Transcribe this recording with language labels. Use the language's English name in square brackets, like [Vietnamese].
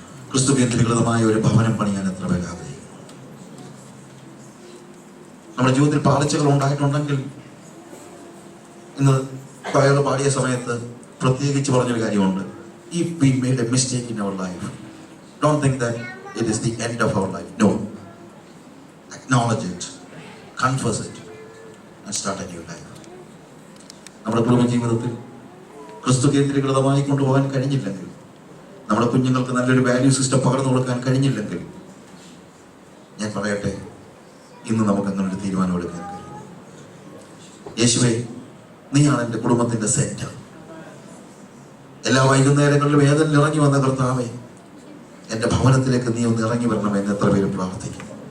[Malayalam] ക്രിസ്തു കേന്ദ്രീകൃതമായ ഒരു ഭവനം പണിയാൻ എത്ര പേര് ആഗ്രഹിക്കുന്നു? നമ്മുടെ ജീവിതത്തിൽ പാളിച്ചകൾ ഉണ്ടായിട്ടുണ്ടെങ്കിൽ ഇന്ന് പയർ പാടിയ സമയത്ത് പ്രത്യേകിച്ച് പറഞ്ഞൊരു കാര്യമുണ്ട്. [English] If we made a mistake in our life, don't think that it is the end of our life. No. Acknowledge it, confess it, and start a new life. [Malayalam] നമ്മുടെ കുടുംബ ജീവിതത്തിൽ ക്രിസ്തു കേന്ദ്രീകൃതമായി കൊണ്ടുപോകാൻ കഴിഞ്ഞില്ലെങ്കിൽ, നമ്മുടെ കുഞ്ഞുങ്ങൾക്ക് നല്ലൊരു വാല്യൂ സിസ്റ്റം പകർന്നു കൊടുക്കാൻ കഴിഞ്ഞില്ലെങ്കിൽ, ഞാൻ പറയട്ടെ, ഇന്ന് നമുക്ക് അങ്ങനെ ഒരു തീരുമാനം എടുക്കാൻ കഴിയും. യേശുവേ, നീയാണ് എൻ്റെ കുടുംബത്തിന്റെ സെന്റർ. എല്ലാ വൈകുന്നേരങ്ങളിലും ഏതെങ്കിലും ഇറങ്ങി വന്ന കർത്താവേ, എൻ്റെ ഭവനത്തിലേക്ക് നീ ഒന്ന് ഇറങ്ങി വരണമെന്ന് എത്ര പേര് പ്രാർത്ഥിക്കും.